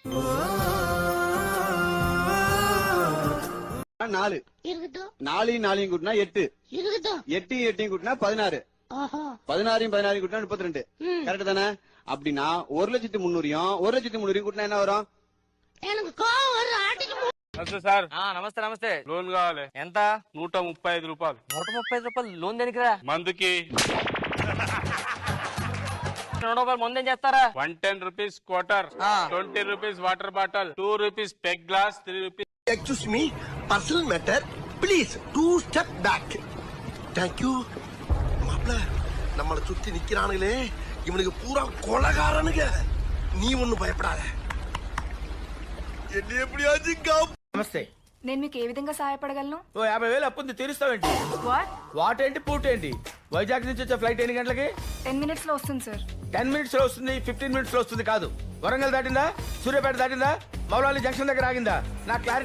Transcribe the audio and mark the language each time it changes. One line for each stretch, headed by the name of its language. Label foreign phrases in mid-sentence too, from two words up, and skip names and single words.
Tamil: 4 4 4 குட்டினா 8 8 8 குட்டினா 16 16 16 குட்டினா 32. கரெக்ட் தானே? அப்படின்னா 1,300,000 1,300,000 குட்டினா என்ன வரும்?
Telugu: నమస్తే సార్. నమస్తే నమస్తే. లోన్ కావాలి. ఎంత? 135 రూపాయలు. 135 రూపాయలు లోన్ దేనికిరా? మందుకి. 2 రూపాయలు ముందేం చేస్తారా?
English: 110 rupees quarter, 20 rupees water bottle, 2 rupees peg glass, 3 rupees. excuse me, personal matter, please 2 step back. thank you.
Tamil: மாப்ள, நம்மள சுத்தி நிக்கிறானுங்களே, இவனுக்கு பூரா கொலகாரனுங்க. நீ ஒண்ணும் பயப்படாத. என்ன எப்படியாச்சும்.
Telugu: నమస్తే. నేను మీకు ఏ విధంగా సహాయపడగలను? ఓ 50,000 అప్పుంది, తీరుస్తావేంటి? వాట్ ఏంటి పూట్ ఏంటి? వైజాగ్ నుంచి వచ్చే ఫ్లైట్ ఎన్ని గంటలకి? 10 minutes లో వస్తుంది సార్. 10 minutes లో వస్తుంది, 15 minutes లో వస్తుంది కాదు. వరంగల్ దాటిందా? సూర్యాపేట దాటిందా? మౌలాలి జంక్షన్ దగ్గర ఆగిందా? నా క్లారిటీ.